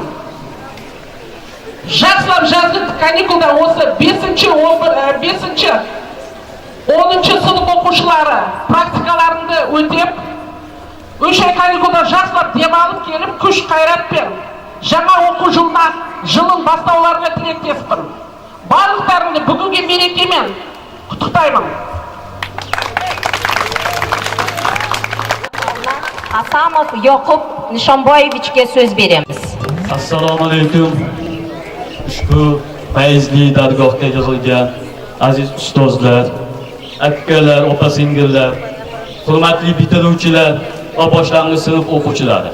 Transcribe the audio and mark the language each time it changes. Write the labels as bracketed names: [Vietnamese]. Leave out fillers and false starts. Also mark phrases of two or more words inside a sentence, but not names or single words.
[Kazakh] Жақсылап жазғы каникулда осы 5-10 сынып оқушылары практикаларында өтеп, 3 ай каникулда жақсылап демалып келіп, күш қайратпен жаңа оқу жылын бастауларына тілектеспін. Барлықтарыңды бүгінгі мерекемен құттықтаймын. [Uzbek] Асамов Yoqub Nishonboyevichga söz beramiz. Assalomu alaykum. Ushbu fayzli dargohga yig'ilgan aziz ustozlar, akalar, opa-singillar, hurmatli bitiruvchilar va boshlang'ich sinf o'quvchilari.